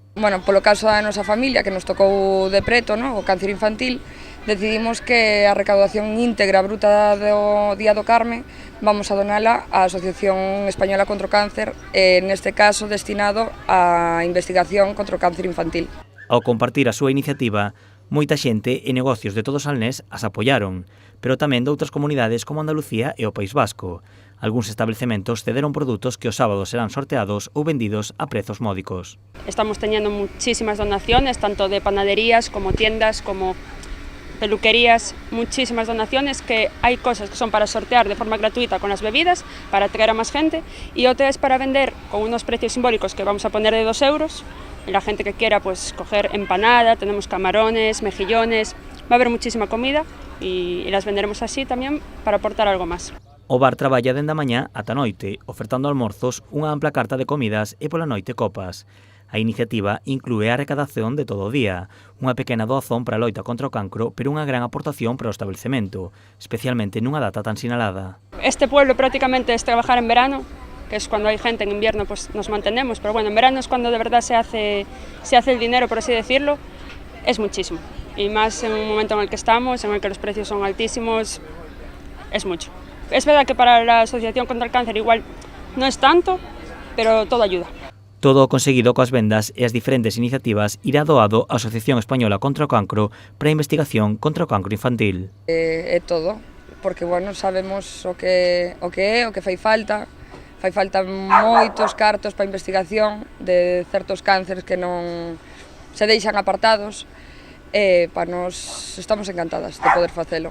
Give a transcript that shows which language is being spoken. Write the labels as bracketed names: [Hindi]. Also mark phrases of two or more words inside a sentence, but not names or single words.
[Galician] Bueno, polo caso da nosa familia, que nos tocou de preto, o cáncer infantil, decidimos que a recaudación íntegra bruta do Día do Carme vamos a donala á Asociación Española contra o Cáncer, neste caso destinado á investigación contra o cáncer infantil. Ao compartir a súa iniciativa, moita xente e negocios de todo Salnés as apoiaron, pero tamén de outras comunidades como Andalucía e o País Vasco. Algúns establecementos cederon produtos que os sábados serán sorteados ou vendidos a prezos módicos. [Spanish] Estamos teniendo muchísimas donaciones, tanto de panaderías como tiendas, como peluquerías, muchísimas donaciones, que hay cosas que son para sortear de forma gratuita con las bebidas, para atraer a más gente, y otras para vender con unos precios simbólicos que vamos a poner de 2 euros. Y la gente que quiera pues coger empanada, tenemos camarones, mejillones, va a haber muchísima comida y las venderemos así también para aportar algo más. [Galician] O bar traballa dende a mañá ata a noite, ofertando almorzos, unha ampla carta de comidas e pola noite copas. A iniciativa inclúe a recadación de todo o día, unha pequena doazón para a loita contra o cancro, pero unha gran aportación para o establecemento, especialmente nunha data tan sinalada. [Spanish] Este pueblo prácticamente es trabajar en verano, que es cuando hay gente, en invierno pues nos mantenemos, pero bueno, en verano es cuando de verdad se hace el dinero, por así decirlo, es muchísimo. Y más en un momento en el que estamos, en el que los precios son altísimos, es mucho. Es verdad que para la Asociación contra el Cáncer igual no es tanto, pero todo ayuda. [Galician] Todo o conseguido coas vendas e as diferentes iniciativas irá doado á Asociación Española contra o Cancro para a investigación contra o cancro infantil. É todo, porque bueno, sabemos o que fai falta. Fai falta moitos cartos para a investigación de certos cánceres que non se deixan apartados, e para nós estamos encantadas de poder facelo.